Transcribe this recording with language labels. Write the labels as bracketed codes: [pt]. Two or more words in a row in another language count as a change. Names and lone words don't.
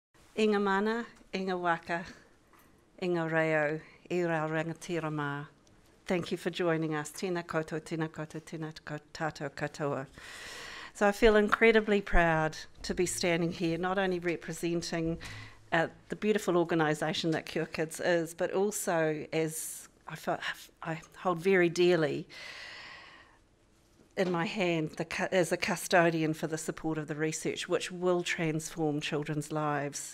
[mi] Inga mana, inga waka, inga reo, I rau rangatira mā. [en] Thank you for joining us. [mi] Tēnā koutou, tēnā koutou, tēnā tātou katoa. [en] So I feel incredibly proud to be standing here, not only representing the beautiful organisation that Cure Kids is, but also as I hold very dearly in my hand as a custodian for the support of the research, which will transform children's lives.